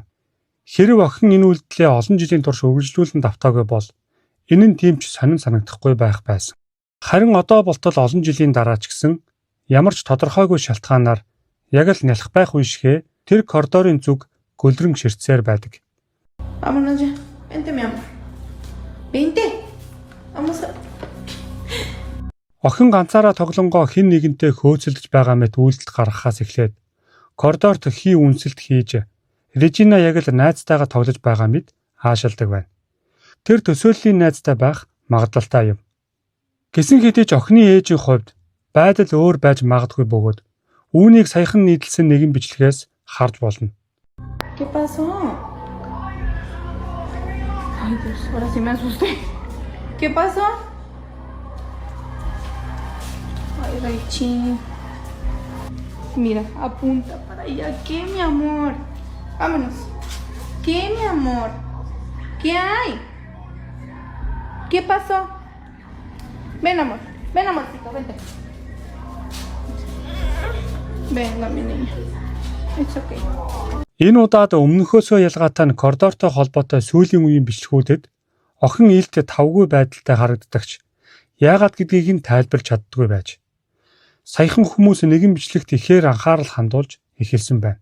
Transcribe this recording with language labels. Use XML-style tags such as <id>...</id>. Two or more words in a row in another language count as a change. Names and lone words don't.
<mn>Хэрэв охин энэ үйлдэлээ олон жилийн турш үргэлжлүүлэн давтаагүй бол энэ нь тийм ч сонин санагдахгүй байх байсан. Харин одоо болтол олон жилийн дараа ч гэсэн ямар ч тодорхойгүй шалтгаанаар яг л нялх байх үе шигэ тэр коридорын зүг гөлрөн ширтсээр байдаг.</mn> <es>Vámonos ya. Vente, mi amor. Vente. Vamos a...</es> <mn>Охин ганцаараа тоглонгоо хэн нэгэнтэй хөөцөлдөж байгаа мэт үйлдэл гаргахаас эхлээд коридорт хий үнсэлт хийж Режина яг л найзтайгаа тоглож байгаа мэт хаашилдаг байна. Тэр төсөөллийн найзтай байх магадлалтай юм. Гэсэн хэдий ч охины ээжийн хувьд байдал өөр байж магадгүй бөгөөд үүнийг саяхан нийтэлсэн нэгэн бичлэгээс харж болно.</mn> <es>¿Qué pasó? Ay, Dios, ahora sí me asusté. ¿Qué pasó? Ay, Raichi. Mira, apunta para allá. ¿Qué, mi amor? Vámonos. ¿Qué, mi amor? ¿Qué hay? ¿Qué pasó? Ven, amor. Ven, amorcito, vente. Venga, mi niña.</es> <en>It's okay.</en> <mn>Энэ удаад өмнөхөөсөө ялгаатай нь коридортой холбоотой сүүлийн үеийн бичлэгүүдэд охин ээлтэй тавгүй байдалтай харагддагч яагаад гэдгийг нь тайлбарч чаддаггүй байж. Саяхан хүмүүс нэгэн бичлэгт ихээр анхаарал хандуулж эхэлсэн байна.</mn>